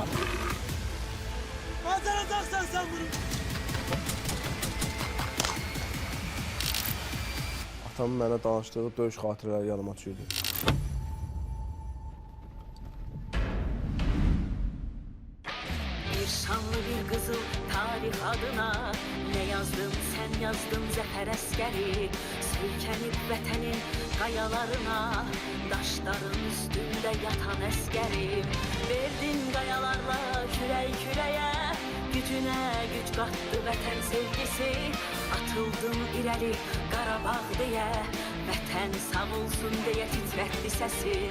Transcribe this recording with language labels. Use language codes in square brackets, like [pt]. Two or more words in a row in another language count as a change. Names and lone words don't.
[tr] Kazanacaksan sen bunu. [az] Atamın mənə danışdığı döyüş xatirələri yanıma düşürdü. [tr] Bir şanlı bir kızıl tarih adına ne yazdım sen yazdın Zəfər Əskəri. [az] Söykənib vətənin qayalarına, daşların üstündə yatan əskərim. Verdin qayalarla kürək kürəyə, gücünə güc qatdı vətən sevgisi. Atıldın irəli Qarabağ deyə, vətən sağ olsun deyə titrətdi səsin.